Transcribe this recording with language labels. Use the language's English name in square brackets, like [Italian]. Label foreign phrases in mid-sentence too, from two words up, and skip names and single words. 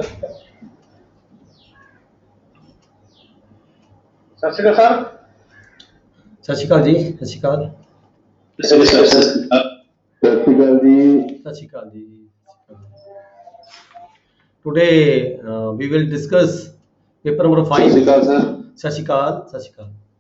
[Punjabi] ਸਤਿ ਸ੍ਰੀ ਅਕਾਲ ਸਰ। ਸਤਿ ਸ੍ਰੀ ਅਕਾਲ ਜੀ, ਸਤਿ ਸ੍ਰੀ ਅਕਾਲ, ਸਤਿ ਸ੍ਰੀ ਅਕਾਲ ਜੀ। ਸਤਿ ਸ੍ਰੀ ਅਕਾਲ ਜੀ। [English] टुडे we will discuss paper number 5. [Punjabi] ਸਤਿ ਸ੍ਰੀ ਅਕਾਲ ਸਰ। ਸਤਿ ਸ੍ਰੀ ਅਕਾਲ, ਸਤਿ ਸ੍ਰੀ ਅਕਾਲ।